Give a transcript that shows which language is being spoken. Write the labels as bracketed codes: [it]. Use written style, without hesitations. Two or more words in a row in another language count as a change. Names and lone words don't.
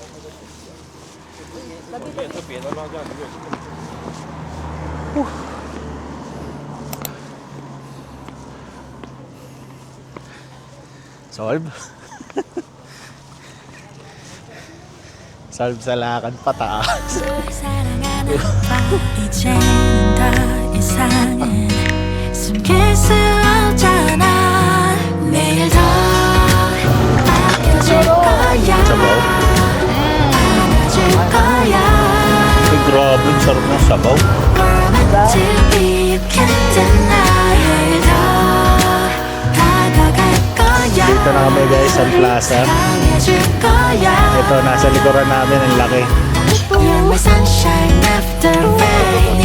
[tl] Solve? Solve sa lakad pataas. [ko] 사랑하는 바 이제는 더 이상은 숨길 수 없잖아 내일 더 아껴줄 거야 [tl] Sabaw? [ko] 안아줄 거야 [tl] Ay, grabe, ang sarap ng sabaw. [en] We're meant to be, you can't deny [ko] 내일 더 다가갈 거야 [tl] Dito na kami guys sa plaza. [ko] 사랑해줄 거야 [tl] Ito, nasa likuran namin, ang laki. [en] You're my sunshine after rain